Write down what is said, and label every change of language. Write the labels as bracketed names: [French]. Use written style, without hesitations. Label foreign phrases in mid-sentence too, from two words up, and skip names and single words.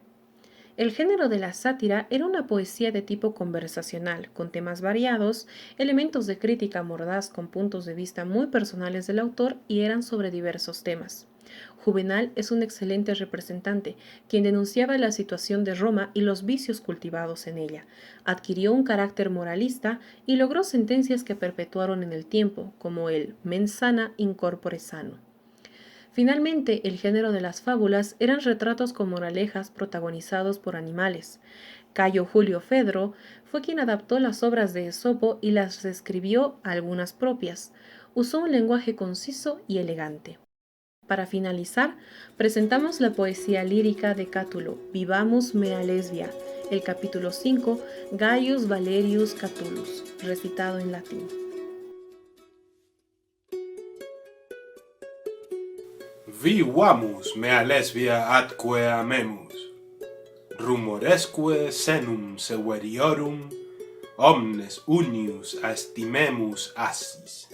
[Spanish] El género de la sátira era una poesía de tipo conversacional, con temas variados, elementos de crítica mordaz con puntos de vista muy personales del autor y eran sobre diversos temas. Juvenal es un excelente representante, quien denunciaba la situación de Roma y los vicios cultivados en ella. Adquirió un carácter moralista y logró sentencias que perpetuaron en el tiempo, como el [Latin] mens sana in corpore sano. [Spanish] Finalmente, el género de las fábulas eran retratos con moralejas protagonizados por animales. Cayo Julio Fedro fue quien adaptó las obras de Esopo y las reescribió a algunas propias. Usó un lenguaje conciso y elegante. Para finalizar, presentamos la poesía lírica de Cátulo, Vivamus mea lesbia, el capítulo 5, Gaius Valerius Catulus, recitado en latín. [Latin] Vivamus mea lesbia atque amemus, rumoresque senum severiorum, omnes unius estimemus assis.